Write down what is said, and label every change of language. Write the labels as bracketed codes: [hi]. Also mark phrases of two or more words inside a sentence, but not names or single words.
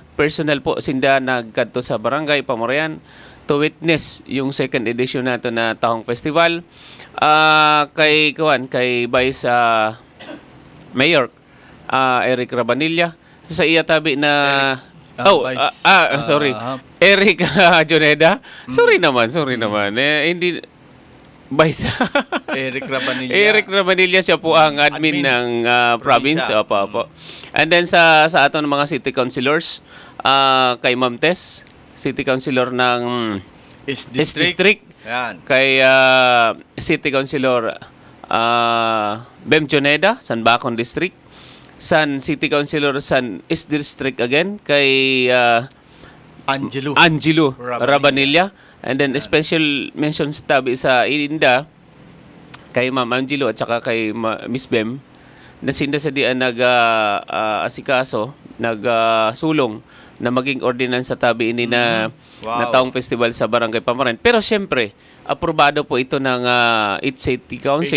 [bik] Personal po sinda nagkadto sa barangay Pamorayan [en] to witness [bik] yung [en] second edition [bik] nato na Tahong Festival. Kay Vice Mayor Eric Rabanilla sa iya tabi na sorry. Eric Joneda. [tl] Sorry naman. Hindi Vice. Eric Rabanilla siya po ang admin ng province. Opo. [bik] And then sa aton mga [en] city councilors, [bik] kay Ma'am Tess, city councilor ng East District. [tl] Yan. [bik] Kay city councilor Bem Joneda, San Bacon District. San City Councilor San East District again kay Angelo Rabanilla. And then [en] special mentions [bik] tabi sa Inda kay Ma'am Angelo at saka kay Miss Bem na sinda sa diyan asikaso, sulong na maging ordinance sa tabi ini na Tahong Festival sa Barangay Pamorayan. [tl] Pero syempre, aprobado po ito ng 8 City Council.